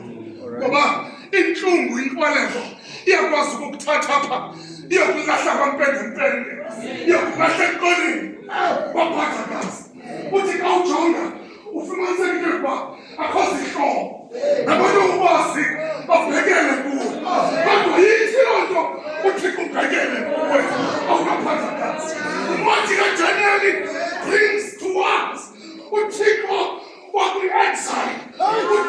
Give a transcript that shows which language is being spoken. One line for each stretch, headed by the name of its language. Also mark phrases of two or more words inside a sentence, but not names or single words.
Xhosa: Ngoba inhlungu inkwaleko iyakwazi ukukuthatha apha iyokulahla kwampengempenge, iyokulahla eqoleni kwabhadakazi. Uthi xa ujonga ufumaniseke into yokuba akho zihlobo nabantu ukwazi babhekele kuwe. Kodwa yithi loo nto uThixo ubhekele kuwe awunabhadakazi. Incwadi kaDaniel
English: brings to us
Xhosa: uThixo wakwi-exile